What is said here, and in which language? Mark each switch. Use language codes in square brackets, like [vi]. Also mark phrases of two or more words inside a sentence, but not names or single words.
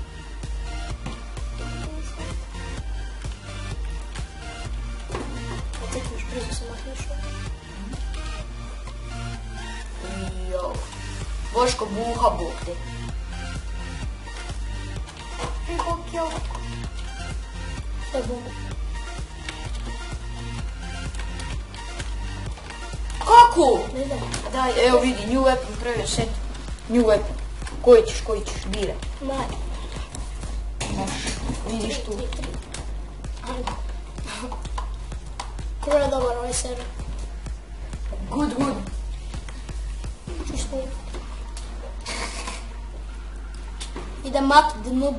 [sr] Boško buha bog te. Sve bombe. Kako? Ne znam. Daj, evo vidi, [en] new weapon, [sr] prvi set. [en] New weapon. [sr] Koji ćeš, biraj. Maj. Vidiš tu. Kako je dobar ovaj server. Good. Čisto je. Ide mat [en] the noob.